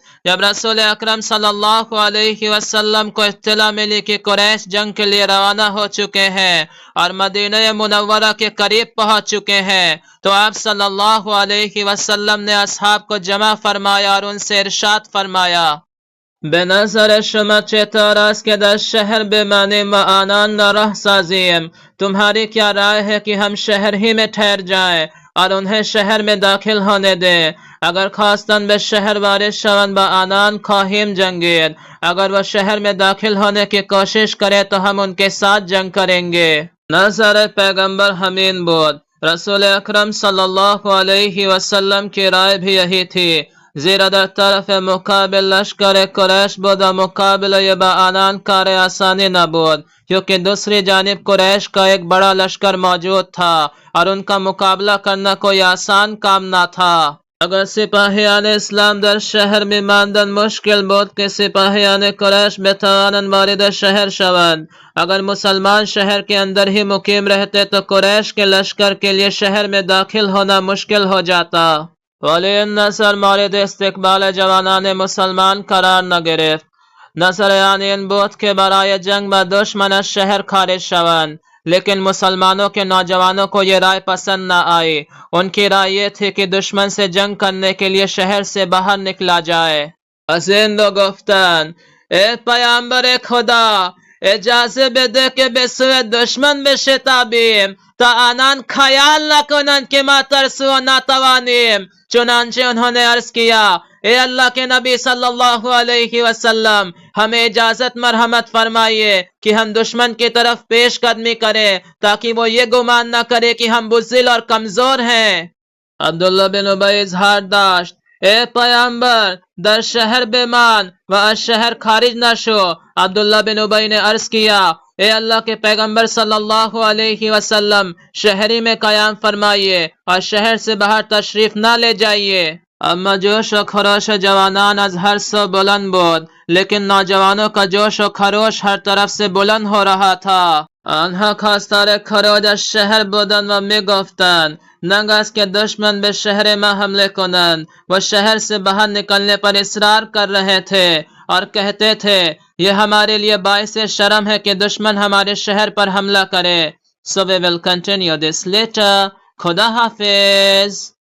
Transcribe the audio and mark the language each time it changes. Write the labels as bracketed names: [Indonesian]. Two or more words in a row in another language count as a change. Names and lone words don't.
[Urdu] جب رسول اکرم [Arabic] صلی اللہ علیہ وسلم [Urdu] کو اطلاع ملی کہ قریش جنگ کے لیے روانہ ہو چکے ہیں اور مدینہ منورہ کے قریب پہنچ چکے ہیں، تو آپ [Arabic] صلی اللہ علیہ وسلم [Urdu] نے اصحاب کو جمع فرمایا اور ان سے ارشاد فرمایا: [Persian] به نظر شما چطور است که در شهر بمانیم و آنان را راه سازیم؟ [Urdu] تمہاری کیا رائے ہے کہ ہم شہر ہی میں ٹھہر جائیں اور انہیں شہر میں داخل ہونے دیں؟ [Persian] اگر خواستن به شہر وارد شوند با آنان خواهیم جنگید، [Urdu] اگر وہ شہر میں داخل ہونے کی کوشش کرے تو ہم ان کے ساتھ جنگ کریں گے. [Persian] نظر پیغمبر همین بود. [Urdu] رسول اکرم [Arabic] صلی اللہ علیہ وسلم [Urdu] کی رائے بھی یہی تھی، [Persian] زیرا در طرف مقابل لشکر قریش بود و مقابله با آنان کار آسانی نبود، [Urdu] کیونکہ دوسری جانب قریش کا ایک بڑا لشکر موجود تھا اور ان کا مقابلہ کرنا کوئی آسان کام نہ تھا. [Persian] اگر سپاہیان اسلام در شہر می ماندن مشکل بود که سپاهیان قریش بتوانند وارد شہر شوند. [Urdu] اگر مسلمان شہر کے اندر ہی مقیم رہتے تو قریش کے لشکر کے لیے شہر میں داخل ہونا مشکل ہو جاتا. [Persian] ولی این نظر مورد استقبال جوانان مسلمان قرار نگرفت. نظر یعنی این بود که برای جنگ با دشمن از شہر خارج شوند، [Urdu] لیکن مسلمانوں کے نوجوانوں کو یہ رائے پسند نہ آئی. ان کی رائے یہ تھی کہ دشمن سے جنگ کرنے کے لیے شہر سے باہر نکلا جائے. [Persian] از این دو گفتند: اے پیامبر خدا، اجازه بده که به سوی دشمن بشتابیم تا آنان خیال نکنند که ما ترسو و ناتوانیم. [Urdu] چنانچہ انہوں نے عرض کیا: اے اللہ کے نبی [Arabic] صلی اللہ علیہ وسلم، [Urdu] ہمیں اجازت مرحمت فرمائیے کہ ہم دشمن کی طرف پیش قدمی کریں تاکہ وہ یہ گمان نہ کرے کہ ہم بزدل اور کمزور ہیں. [Persian] عبداللہ بن ابی اظہار داشت: اے پیامبر، در شہر بمان و از شہر خارج نہ شو. [Urdu] عبداللہ بن ابی نے عرض کیا: اے اللہ کے پیغمبر [Arabic] صلی اللہ علیہ وسلم، [Urdu] شہری میں قیام فرمائیے اور شہر سے باہر تشریف نہ لے جائیے. [Persian] اما جوش و خروش جوانان از ہر سو بلند بود، [Urdu] لیکن نوجوانوں کا جوش و خروش ہر طرف سے بلند ہو رہا تھا. [Persian] آنها خواستار خروج از شهر بودند و میگفتند ننگ است که دشمن به شهر ما حمله کنند. [Urdu] و شہر سے باہر نکلنے پر اصرار کر رہے تھے اور کہتے تھے یہ ہمارے لیے باعث شرم ہے کہ دشمن ہمارے شہر پر حملہ کرے. [English] So we will continue this later. [Urdu] خدا حافظ.